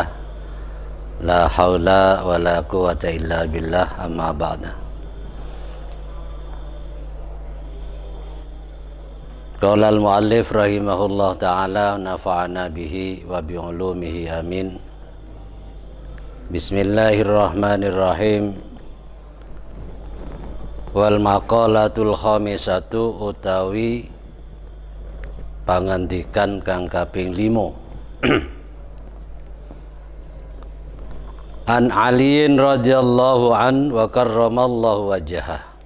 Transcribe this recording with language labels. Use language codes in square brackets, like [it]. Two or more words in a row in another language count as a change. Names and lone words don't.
[ar] لا حول ولا قوة إلا بالله أما بعد. قال المؤلف رحمه الله تعالى نفعنا به وبعلومه آمين. بسم الله الرحمن الرحيم. والمقالة الخامسة [jv] utawi pangandikan kang kaping 5. [ar] عن علي رضي الله عن وكرم الله وجهه.